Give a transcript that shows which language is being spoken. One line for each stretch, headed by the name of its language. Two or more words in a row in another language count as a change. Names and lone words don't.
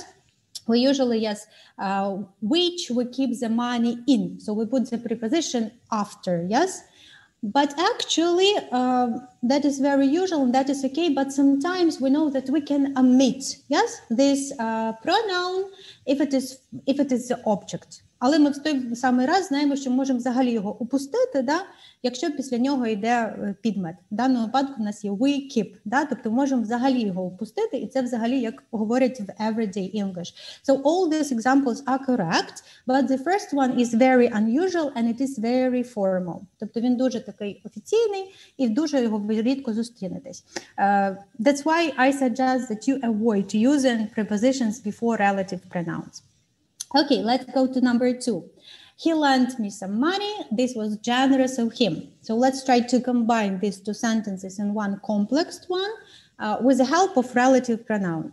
English: We usually, yes, which we keep the money in. So we put the preposition after, yes? But actually, that is very usual and that is okay. But sometimes we know that we can omit, yes, this pronoun if it is the object.
Ukrainian: Але ми в той самий раз знаємо, що можемо взагалі його упустити, да, якщо після нього йде підмет. В даному випадку у нас є we keep, да, тобто можемо взагалі його упустити, і це взагалі як говорять в
English: everyday English. So all these examples are correct, but the first one is very unusual and it is very formal.
Ukrainian: Тобто він дуже такий офіційний і дуже його ви рідко зустрінетесь.
English: That's why I suggest that you avoid using prepositions before relative pronouns. Okay, let's go to number 2. He lent me some money. This was generous of him. So let's try to combine these two sentences in one complex one with the help of relative pronoun.